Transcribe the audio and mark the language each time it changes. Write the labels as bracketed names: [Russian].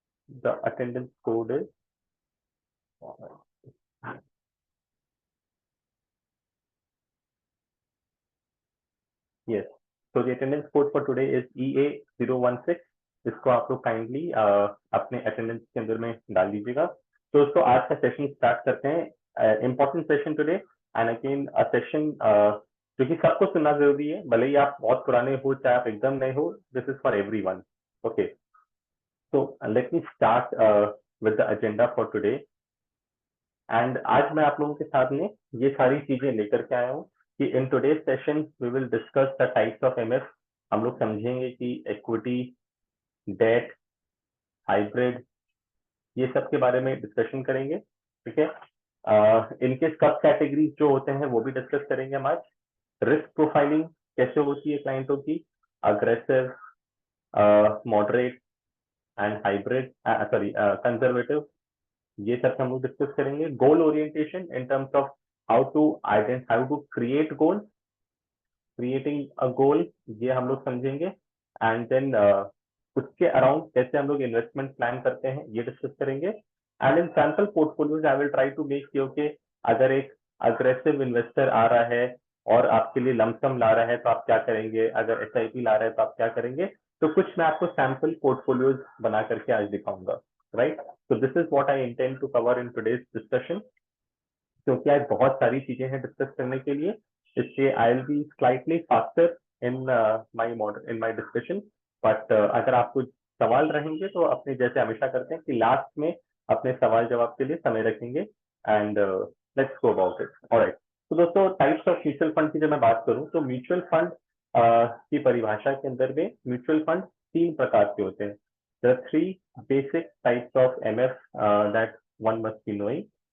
[English] The attendance code is yes, तो the attendance code for today is EA016। [Hindi] इसको आप लोग काइंडली अपने अटेंडेंस के अंदर में डाल दीजिएगा। तो दोस्तों आज का सेशन स्टार्ट करते हैं। [English] important session today and again a session [Hindi] जो कि सबको सुनना जरूरी है, भले ही आप बहुत पुराने हो चाहे आप एकदम नए हो। [English] This is for everyone, okay. So let me start with the agenda for today. [Hindi] And आज मैं आप लोगों के साथ में ये सारी चीजें लेकर के आया हूँ कि [English] In today's session we will discuss the types of MF. [Hindi] हम लोग समझेंगे कि इक्विटी, डेट, हाइब्रिड, ये सब के बारे में डिस्कशन करेंगे, ठीक है। इनके सब कैटेगरीज जो होते हैं वो भी डिस्कस करेंगे हम आज। रिस्क प्रोफाइलिंग कैसे होती है क्लाइंटों की, aggressive, moderate and hybrid, sorry conservative, ये सब हम लोग डिस्कस करेंगे। [English] goal orientation in terms of how to create goal, creating a goal, [Hindi] ये हम लोग समझेंगे। एंड देन उसके अराउंड कैसे हम लोग इन्वेस्टमेंट प्लान करते हैं ये डिस्कस करेंगे। [English] and in sample portfolios I will try to make sure [Hindi] के अगर एक अग्रेसिव इन्वेस्टर आ रहा है और आपके लिए लमसम ला रहा है तो आप क्या करेंगे, अगर SIP ला रहा है तो आप क्या करेंगे। तो कुछ मैं आपको सैंपल पोर्टफोलियोज बना करके आज दिखाऊंगा, right. [English] So this is what I intend to cover in today's discussion। [Hindi] क्योंकि आज बहुत सारी चीजें हैं डिस्कस करने के लिए, इसलिए [English] I will be slightly faster in my discussion. [Hindi] But अगर आपको सवाल रहेंगे तो अपने जैसे हमेशा करते हैं कि लास्ट में अपने सवाल जवाब के लिए समय रखेंगे [English] And let's go about it, alright. [Hindi] तो दोस्तों टाइप्स ऑफ म्यूचुअल फंड की जब मैं बात करूं तो म्यूचुअल फंड की परिभाषा के अंदर में म्यूचुअल फंड तीन प्रकार के होते हैं। [English] The three basic types of MF that one must be knowing।